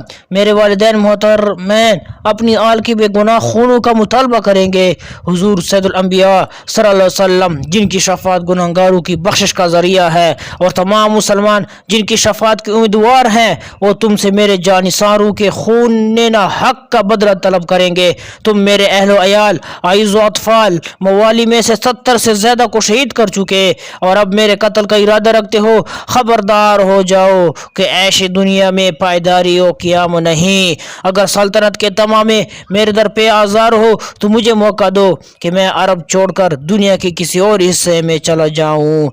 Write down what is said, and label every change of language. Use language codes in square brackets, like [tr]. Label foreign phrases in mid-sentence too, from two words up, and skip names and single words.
[ur] میرے والدین محترمین اپنی آل کی بے گناہ خونوں کا مطالبہ کریں گے۔ حضور سید الانبیاء [ar] صلی اللہ علیہ وسلم [ur] جن کی شفاعت گنہگاروں کی بخشش کا ذریعہ ہے اور تمام مسلمان جن کی شفاعت کے امیدوار ہیں، وہ تم سے میرے جانثاروں کے خون حق کا بدلہ طلب کریں گے۔ تم میرے اہل و عیال، اعز و اطفال، موالی میں سے 70 سے زیادہ کو شہید کر چکے اور اب میرے قتل کا ارادہ رکھتے ہو۔ خبردار ہو جاؤ کہ عیش دنیا میں پائیداری و قیام نہیں۔ اگر سلطنت کے تمام میرے در پہ آزار ہو تو مجھے موقع دو کہ میں عرب چھوڑ کر دنیا کے کسی اور حصے میں چلا جاؤں۔